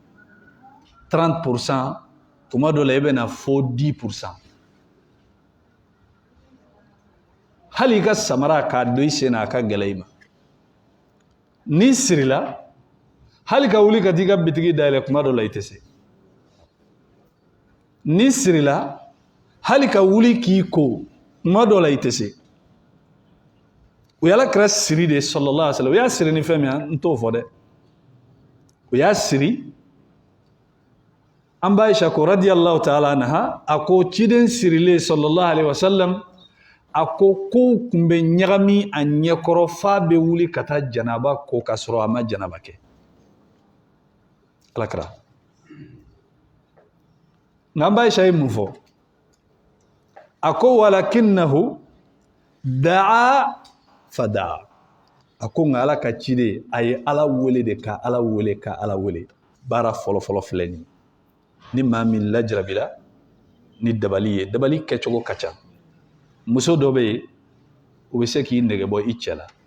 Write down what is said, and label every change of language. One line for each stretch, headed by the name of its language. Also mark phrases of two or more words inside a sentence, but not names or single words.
Bambara: 30% tuma dɔ la i bɛ na fo 10% hali i ka samara k'a don i sen na a ka gɛlɛ i ma ni sirila hali ka wuli ka t'i ka bitigi dayɛlɛ kuma dɔ la i tɛ se ni sirila hali ka wuli k'i ko kuma dɔ la i tɛ se u ye Alakira siri de
Arabic: صلى الله عليه وسلم
Bambara: u y'a siri ni fɛn min n t'o fɔ dɛ u y'a siri an ba Ayisa ko
Arabic: رضي الله تعالى عنها
Bambara: a ko ciden sirilen
Arabic: صلى الله عليه وسلم
Bambara: a ko kow kun bɛ ɲagami a ɲɛkɔrɔ f'a bɛ wuli ka taa janaba ko ka sɔrɔ a ma janaba kɛ Alakira nka an ba Ayisa ye mun fɔ a ko
Arabic: ولكنه دعا فدعا
Bambara: a ko nka Ala ka ciden a ye Ala wele de ka Ala wele ka Ala wele baara fɔlɔfɔlɔ filɛ nin ni maa min lajarabila ni dabali ye dabali kɛcogo ka ca muso dɔ bɛ yen u bɛ se k'i nɛgɛ bɔ i cɛ la